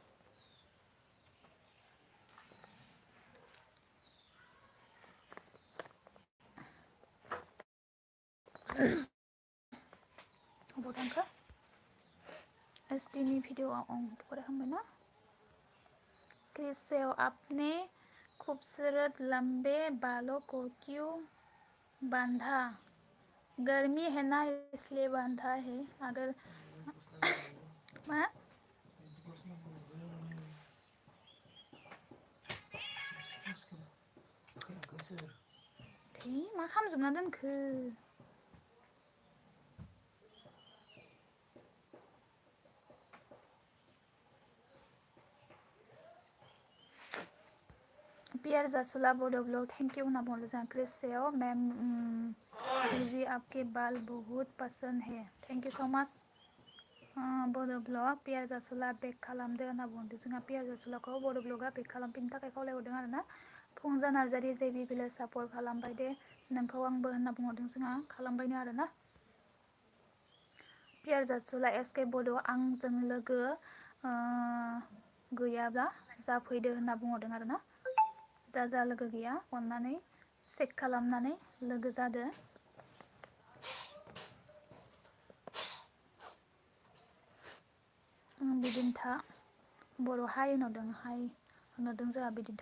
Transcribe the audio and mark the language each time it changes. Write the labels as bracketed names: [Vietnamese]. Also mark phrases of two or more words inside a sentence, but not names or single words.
[Bodo] अबाव थांखो एसटिनि भिडिअ'आव फरायखांबाय ना क्रिसेव [Hindi] आपने खूबसूरत लंबे बालों को क्यों बांधा? गर्मी है ना इसलिए बांधा है। [Bodo] अगर मा मा खालामजोबना दोनखो? पियर जासुला बोडो ब्लॉग [English] thank you [Bodo] होना बोलो जों क्रिसेव मैम [Hindi] मुझे आपके बाल बहुत पसंद है [English] thank you so much [Bodo] बड' ब्लग पियार जासुला बेक खालामदो होनना बुंदों जोंहा पियार जासुलाखौ बड' ब्लगा बेक खालामफिननो थाखाय खावलायहरदों आरो ना फुंजा नार्जारि जेबि भिलेज सापर्ट खालामबाय दे नोंखौ आंबो होनना बुंहरदों जोंहा खालामबायनो आरो ना पियार जासुला एसके बड' आंजों लोगो गैयाब्ला जाफैदो होनना बुंहरदों आरो ना जा लोगो गैया अननानै चेक खालामनानै लोगो जादो बिदिन्था बर' हाय होनहरदों हाय होनहरदों जोंहा बिदिन्था